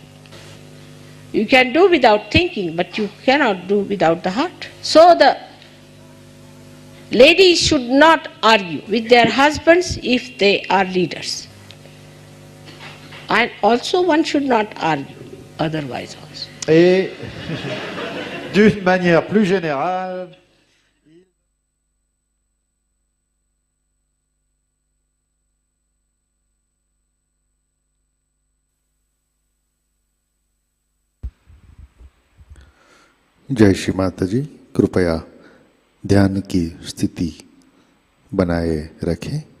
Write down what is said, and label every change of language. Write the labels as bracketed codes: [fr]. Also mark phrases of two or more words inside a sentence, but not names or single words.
[en] You can do without thinking, but you cannot do without the heart. So the ladies should not argue with their husbands if they are leaders. And also one should not argue otherwise also. [fr] Et d'une manière plus générale, [hi] जय श्री माता जी, कृपया ध्यान की स्थिति बनाए रखें।